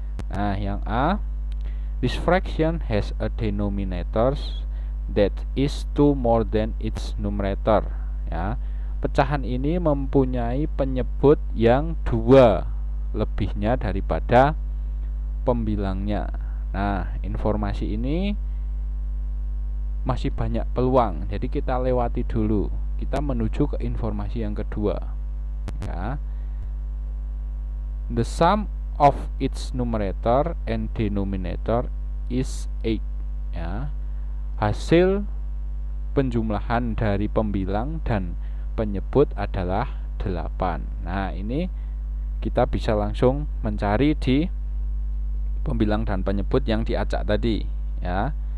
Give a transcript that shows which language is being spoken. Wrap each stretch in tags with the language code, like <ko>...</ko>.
<id>Nah, yang A,</id> <en>this fraction has a denominator that is 2 more than its numerator.</en> <id>Ya. Pecahan ini mempunyai penyebut yang 2 lebihnya daripada pembilangnya. Nah, informasi ini masih banyak peluang, jadi kita lewati dulu. Kita menuju ke informasi yang kedua. Ya.</id> <en>The sum of its numerator and denominator is 8.</en> <id>Ya. Hasil penjumlahan dari pembilang dan penyebut adalah 8. Nah, ini kita bisa langsung mencari di pembilang dan penyebut yang diacak tadi, ya.</id>